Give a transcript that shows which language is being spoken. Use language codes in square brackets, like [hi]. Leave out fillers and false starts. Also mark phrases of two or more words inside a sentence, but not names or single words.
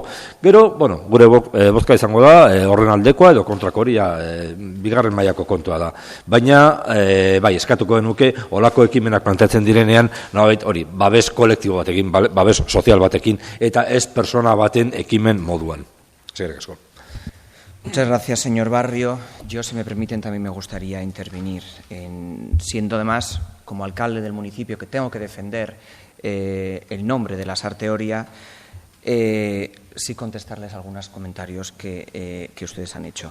[eu] Gero, gure bozka izango da, horren aldekoa edo kontrako hori bigarren mailako kontua da. Baina, eskatuko genuke, olako ekimenak planteatzen direnean, hori, babes kolektibo batekin, babes sozial batekin, eta ez persona baten ekimen moduan. Eskerrik asko. [es] Muchas gracias, señor Barrio. Yo, si me permiten, también me gustaría intervenir, siendo además, como alcalde del municipio, que tengo que defender el nombre de Lasarte Oria, sí contestarles algunos comentarios que ustedes han hecho.